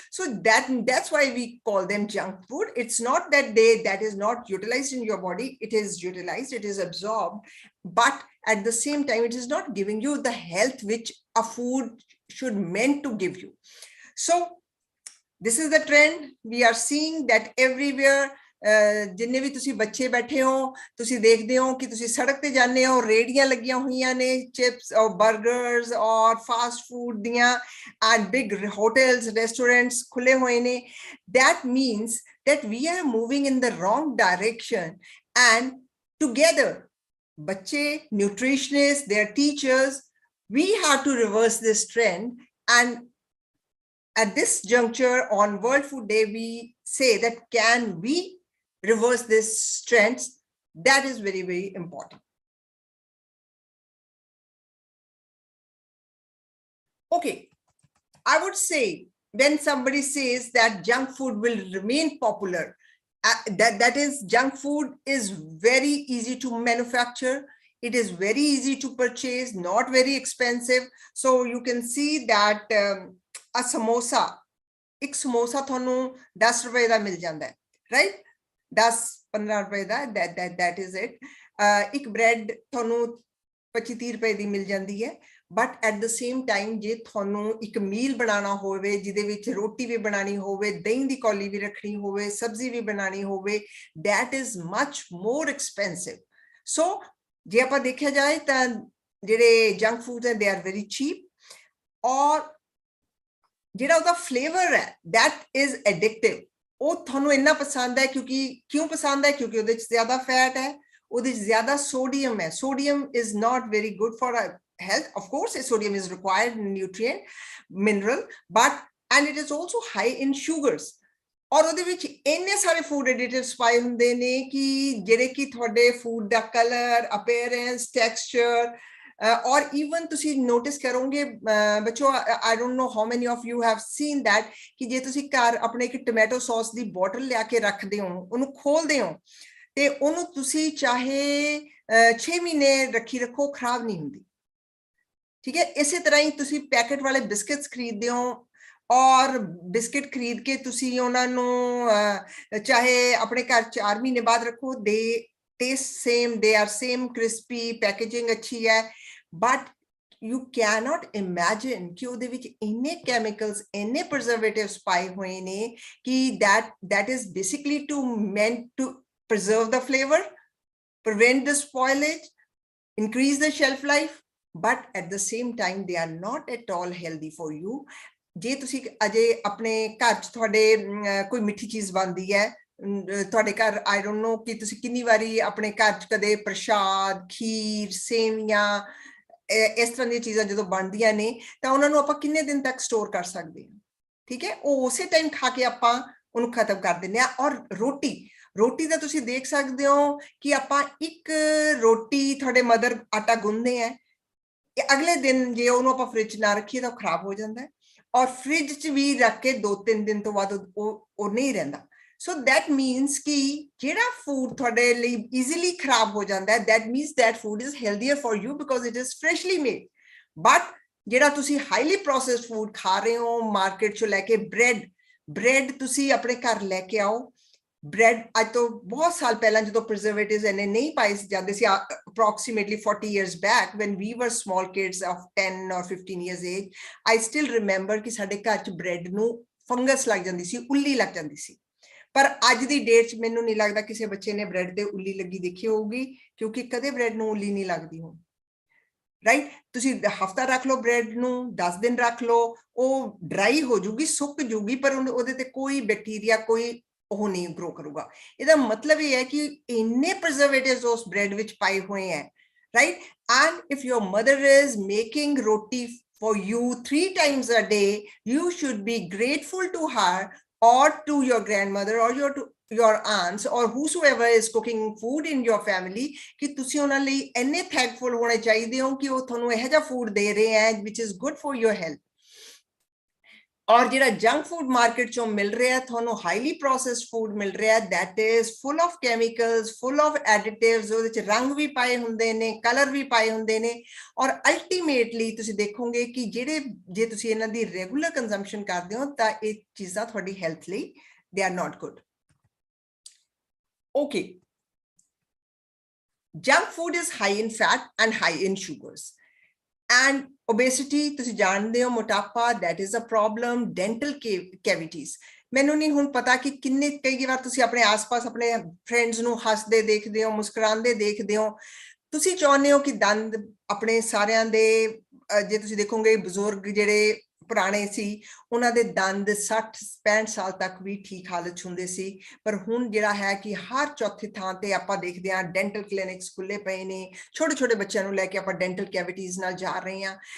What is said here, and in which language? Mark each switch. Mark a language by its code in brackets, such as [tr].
[en] So that's why we call them junk food. It's not that that is not utilized in your body. It is utilized, it is absorbed, but at the same time, it is not giving you the health which a food should meant to give you. So this is the trend we are seeing that everywhere. [pa] ਜਿੰਨੇ ਵੀ ਤੁਸੀਂ ਬੱਚੇ ਬੈਠੇ ਹੋ, ਤੁਸੀਂ ਦੇਖਦੇ ਹੋ ਕਿ ਤੁਸੀਂ ਸੜਕ ਤੇ ਜਾਂਦੇ ਹੋ, ਰੇੜੀਆਂ ਲੱਗੀਆਂ ਹੋਈਆਂ ਨੇ [en] chips or burgers or fast food [pa] ਦੀਆਂ, [en] and big hotels, [pa] restaurants ਖੁੱਲੇ ਹੋਏ ਨੇ. [en] That means that we are moving in the wrong direction, and together [pa] ਬੱਚੇ, [en] nutritionists, their teachers, we have to reverse this trend. And at this juncture on World Food Day, we say that can we reverse this trend? That is very, very important. Okay, I would say when somebody says that junk food will remain popular, that is, junk food is very easy to manufacture. It is very easy to purchase, not very expensive. So you can see that a samosa, [pa] ਇੱਕ ਸਮੋਸਾ ਤੁਹਾਨੂੰ 10 ਰੁਪਏ ਦਾ ਮਿਲ ਜਾਂਦਾ ਹੈ, right? 10-15 ਰੁਪਏ ਦਾ, [en] that is it. [pa] ਇੱਕ bread ਤੁਹਾਨੂੰ 25-30 ਰੁਪਏ ਦੀ ਮਿਲ ਜਾਂਦੀ ਹੈ. [en] but at the same time [pa] ਜੇ ਤੁਹਾਨੂੰ ਇੱਕ ਮੀਲ ਬਣਾਉਣਾ ਹੋਵੇ, ਜਿਹਦੇ ਵਿੱਚ ਰੋਟੀ ਵੀ ਬਣਾਉਣੀ ਹੋਵੇ, ਦਹੀਂ ਦੀ ਕੌਲੀ ਵੀ ਰੱਖਣੀ ਹੋਵੇ, ਸਬਜ਼ੀ ਵੀ ਬਣਾਉਣੀ ਹੋਵੇ, [en] that is much more expensive. [pa] So ਜੇ ਆਪਾਂ ਦੇਖਿਆ ਜਾਏ ਤਾਂ ਜਿਹੜੇ ਜੰਕ ਫੂਡ ਹੈ, [en] they are very cheap. [pa] ਔਰ ਜਿਹੜਾ ਉਹਦਾ ਫਲੇਵਰ ਹੈ, [en] that is addictive. [pa] ਉਹ ਤੁਹਾਨੂੰ ਇੰਨਾ ਪਸੰਦ ਹੈ ਕਿਉਂ ਪਸੰਦ ਹੈ? ਕਿਉਂਕਿ ਉਹਦੇ 'ਚ ਜ਼ਿਆਦਾ ਫੈਟ ਹੈ, ਉਹਦੇ 'ਚ ਜ਼ਿਆਦਾ ਸੋਡੀਅਮ ਹੈ. [en] Sodium is not very good for our health. Of course, sodium is required nutrient, mineral, and it is also high in sugars. [pa] ਔਰ ਉਹਦੇ ਵਿੱਚ ਇੰਨੇ ਸਾਰੇ ਫੂਡ ਐਡਿਟਿਵਸ ਪਾਏ ਹੁੰਦੇ ਨੇ ਕਿ ਜਿਹੜੇ ਕਿ ਤੁਹਾਡੇ food ਦਾ colour, appearance, texture, [en] or even [pa] ਤੁਸੀਂ notice ਕਰੋਗੇ ਬੱਚੋ, [en] I don't know how many of you have seen that [pa] ਕਿ ਜੇ ਤੁਸੀਂ ਘਰ ਆਪਣੇ ਇੱਕ ਟੋਮੈਟੋ ਸੌਸ ਦੀ ਬੋਟਲ ਲਿਆ ਕੇ ਰੱਖਦੇ ਹੋ, ਉਹਨੂੰ ਖੋਲਦੇ ਹੋ ਤੇ ਉਹਨੂੰ ਤੁਸੀਂ ਚਾਹੇ 6 ਮਹੀਨੇ ਰੱਖੋ, ਖਰਾਬ ਨਹੀਂ ਹੁੰਦੀ। ਠੀਕ ਹੈ, ਇਸੇ ਤਰ੍ਹਾਂ ਹੀ ਤੁਸੀਂ ਪੈਕੇਟ ਵਾਲੇ ਬਿਸਕਟਸ ਖਰੀਦਦੇ ਹੋ ਔਰ ਬਿਸਕਟ ਖਰੀਦ ਕੇ ਤੁਸੀਂ ਉਹਨਾਂ ਨੂੰ ਚਾਹੇ ਆਪਣੇ ਘਰ 4 ਮਹੀਨੇ ਬਾਅਦ ਰੱਖੋ, ਦੇ [en] taste same, they are same, crispy, [pa] packaging [hi] अच्छी है, [en] but you cannot imagine [hi] कि [pa] ਉਹਦੇ ਵਿੱਚ ਇੰਨੇ chemicals, ਇੰਨੇ preservatives ਪਾਏ ਹੋਏ ਨੇ ਕਿ [en] that is basically meant to preserve the flavor, prevent the spoilage, increase the shelf life, but at the same time they are not at all healthy for you. [pa] ਜੇ ਤੁਸੀਂ ਅਜੇ ਆਪਣੇ ਘਰ 'ਚ ਤੁਹਾਡੇ ਕੋਈ ਮਿੱਠੀ ਚੀਜ਼ ਬਣਦੀ ਹੈ, ਤੁਹਾਡੇ ਘਰ [en] I don't know [pa] ਕਿ ਤੁਸੀਂ ਕਿੰਨੀ ਵਾਰੀ ਆਪਣੇ ਘਰ 'ਚ ਕਦੇ ਪ੍ਰਸ਼ਾਦ, ਖੀਰ, ਸੇਵੀਆਂ, ਇਸ ਤਰ੍ਹਾਂ ਦੀਆਂ ਚੀਜ਼ਾਂ ਜਦੋਂ ਬਣਦੀਆਂ ਨੇ ਤਾਂ ਉਹਨਾਂ ਨੂੰ ਆਪਾਂ ਕਿੰਨੇ ਦਿਨ ਤੱਕ ਸਟੋਰ ਕਰ ਸਕਦੇ ਹਾਂ। ਠੀਕ ਹੈ, ਉਹ ਉਸੇ ਟਾਈਮ ਖਾ ਕੇ ਆਪਾਂ ਉਹਨੂੰ ਖਤਮ ਕਰ ਦਿੰਦੇ ਹਾਂ। ਔਰ ਰੋਟੀ ਦਾ ਤੁਸੀਂ ਦੇਖ ਸਕਦੇ ਹੋ ਕਿ ਆਪਾਂ ਇੱਕ ਰੋਟੀ ਤੁਹਾਡੇ ਮਦਰ ਆਟਾ ਗੁੰਨਦੇ ਹੈ, ਅਗਲੇ ਦਿਨ ਜੇ ਉਹਨੂੰ ਆਪਾਂ ਫ੍ਰਿਜ ਨਾ ਰੱਖੀਏ ਤਾਂ ਖਰਾਬ ਹੋ ਜਾਂਦਾ ਹੈ, ਔਰ ਫ੍ਰਿਜ 'ਚ ਵੀ ਰੱਖ ਕੇ 2-3 ਦਿਨ ਤੋਂ ਬਾਅਦ ਉਹ ਨਹੀਂ ਰਹਿੰਦਾ। [en] So that means [pa] ਕਿ ਜਿਹੜਾ [en] food [pa] ਤੁਹਾਡੇ ਲਈ [en] easily [pa] ਖਰਾਬ ਹੋ ਜਾਂਦਾ ਹੈ, [en] that means that food is healthier for you because it is freshly made. [pa] But ਜਿਹੜਾ ਤੁਸੀਂ [en] highly processed food [pa] ਖਾ ਰਹੇ ਹੋ ਮਾਰਕੀਟ 'ਚੋਂ ਲੈ ਕੇ, bread ਤੁਸੀਂ ਆਪਣੇ ਘਰ ਲੈ ਕੇ ਆਓ। bread ਅੱਜ ਤੋਂ ਬਹੁਤ ਸਾਲ ਪਹਿਲਾਂ ਜਦੋਂ preservatives ਇੰਨੇ ਨਹੀਂ ਪਾਏ ਜਾਂਦੇ ਸੀ, [en] approximately 40 years back when we were small kids of 10 or 15 years age, I still remember [pa] ਕਿ ਸਾਡੇ ਘਰ 'ਚ bread ਨੂੰ ਫੰਗਸ ਲੱਗ ਜਾਂਦੀ ਸੀ, ਉੱਲੀ ਲੱਗ ਜਾਂਦੀ ਸੀ। ਪਰ ਅੱਜ ਦੀ ਡੇਟ 'ਚ ਮੈਨੂੰ ਨਹੀਂ ਲੱਗਦਾ ਕਿਸੇ ਬੱਚੇ ਨੇ ਬ੍ਰੈਡ ਤੇ ਉੱਲੀ ਲੱਗੀ ਦੇਖੀ ਹੋਊਗੀ, ਕਿਉਂਕਿ ਕਦੇ ਬ੍ਰੈਡ ਨੂੰ ਉੱਲੀ ਨਹੀਂ ਲੱਗਦੀ ਹੋ। ਰਾਈਟ, ਤੁਸੀਂ ਹਫਤਾ ਰੱਖ ਲਓ ਬ੍ਰੈਡ ਨੂੰ, 10 ਦਿਨ ਰੱਖ ਲਓ, ਉਹ ਡਰਾਈ ਹੋ ਜੂਗੀ, ਸੁੱਕ ਜੂਗੀ, ਪਰ ਉਹਦੇ ਤੇ ਕੋਈ ਬੈਕਟੀਰੀਆ, ਕੋਈ ਉਹ ਨਹੀਂ ਗਰੋ ਕਰੂਗਾ। ਇਹਦਾ ਮਤਲਬ ਇਹ ਹੈ ਕਿ ਇੰਨੇ ਪ੍ਰੀਜ਼ਰਵੇਟਿਵਸ ਉਸ ਬ੍ਰੈਡ ਵਿੱਚ ਪਾਏ ਹੋਏ ਹੈ। Right, [en] and if your mother is making roti for you 3 times a day, you should be grateful to her or to your grandmother or your aunts or whosoever is cooking food in your family [pa] ਕਿ ਤੁਸੀਂ ਉਹਨਾਂ ਲਈ ਇੰਨੇ thankful ਹੋਣੇ ਚਾਹੀਦੇ ਹੋ ਕਿ ਉਹ ਤੁਹਾਨੂੰ ਇਹੋ ਜਿਹਾ food ਦੇ ਰਹੇ ਹੈ [en] which is good for your health. [pa] ਔਰ ਜਿਹੜਾ ਜੰਕ ਫੂਡ ਮਾਰਕੀਟ ਚੋਂ ਮਿਲ ਰਿਹਾ ਤੁਹਾਨੂੰ, ਹਾਈਲੀ ਪ੍ਰੋਸੈਸਡ ਫੂਡ ਮਿਲ ਰਿਹਾ, [en] that is full of chemicals, full of additives, [pa] ਉਹਦੇ ਚ ਰੰਗ ਵੀ ਪਾਏ ਹੁੰਦੇ ਨੇ, ਕਲਰ ਵੀ ਪਾਏ ਹੁੰਦੇ ਨੇ, ਔਰ ਅਲਟੀਮੇਟਲੀ ਤੁਸੀਂ ਦੇਖੋਗੇ ਕਿ ਜੇ ਤੁਸੀਂ ਇਹਨਾਂ ਦੀ ਰੈਗੂਲਰ ਕੰਜ਼ੰਪਸ਼ਨ ਕਰਦੇ ਹੋ ਤਾਂ ਇਹ ਚੀਜ਼ਾਂ ਤੁਹਾਡੀ ਹੈਲਥ ਲਈ [en] they are not good. Okay, junk food is high in fat and high in sugars. And obesity, [pa] ਤੁਸੀਂ ਜਾਣਦੇ ਹੋ, ਮੋਟਾਪਾ, [en] that is a problem. Dental cavities, [pa] ਮੈਨੂੰ ਨਹੀਂ ਹੁਣ ਪਤਾ ਕਿ ਕਈ ਵਾਰ ਤੁਸੀਂ ਆਪਣੇ ਆਸ-ਪਾਸ ਆਪਣੇ ਫਰੈਂਡਸ ਨੂੰ ਹੱਸਦੇ ਦੇਖਦੇ ਹੋ, ਮੁਸਕਰਾਉਂਦੇ ਦੇਖਦੇ ਹੋ, ਤੁਸੀਂ ਚਾਹੁੰਦੇ ਹੋ ਕਿ ਦੰਦ ਆਪਣੇ ਸਾਰਿਆਂ ਦੇ, ਜੇ ਤੁਸੀਂ ਦੇਖੋਗੇ ਬਜ਼ੁਰਗ ਜਿਹੜੇ ਪੁਰਾਣੇ ਸੀ ਉਹਨਾਂ ਦੇ ਦੰਦ 60-65 ਸਾਲ ਤੱਕ ਵੀ ਠੀਕ ਹਾਲਤ 'ਚ ਹੁੰਦੇ ਸੀ, ਪਰ ਹੁਣ ਜਿਹੜਾ ਹੈ ਕਿ ਹਰ ਚੌਥੀ ਥਾਂ ਤੇ ਆਪਾਂ ਦੇਖਦੇ ਹਾਂ ਡੈਂਟਲ ਕਲੀਨਿਕਸ ਖੁੱਲੇ ਪਏ ਨੇ, ਛੋਟੇ ਬੱਚਿਆਂ ਨੂੰ ਲੈ ਕੇ ਆਪਾਂ ਡੈਂਟਲ ਕੈਵਿਟੀਜ਼ ਨਾਲ ਜਾ ਰਹੇ ਹਾਂ।